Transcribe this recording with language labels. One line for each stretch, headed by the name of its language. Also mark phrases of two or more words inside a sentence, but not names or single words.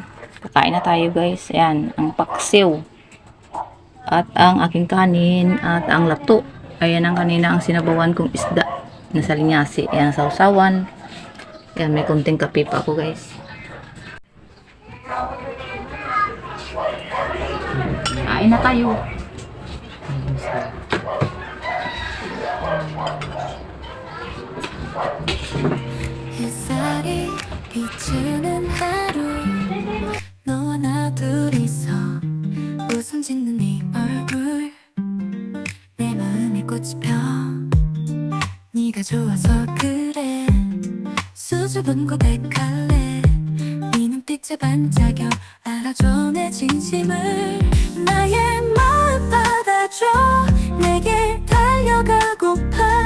Filipino: Kakain na tayo guys. Ayan, ang paksiw. At ang aking kanin. At ang lato. Ayan ang kanina ang sinabawan kong isda. Nasa linyasi. Ayan, sausawan. Ayan, may konting kape pa ako guys. Kain na tayo.
Korean: 햇살이 비추는 하루 너와 나 둘이서 웃음 짓는 네 얼굴 내 마음에 꽃이 펴 네가 좋아서 그래 수줍은 고백할래 네 눈빛에 반짝여 알아줘 내 진심을 나의 마음 받아줘 내게 달려가고파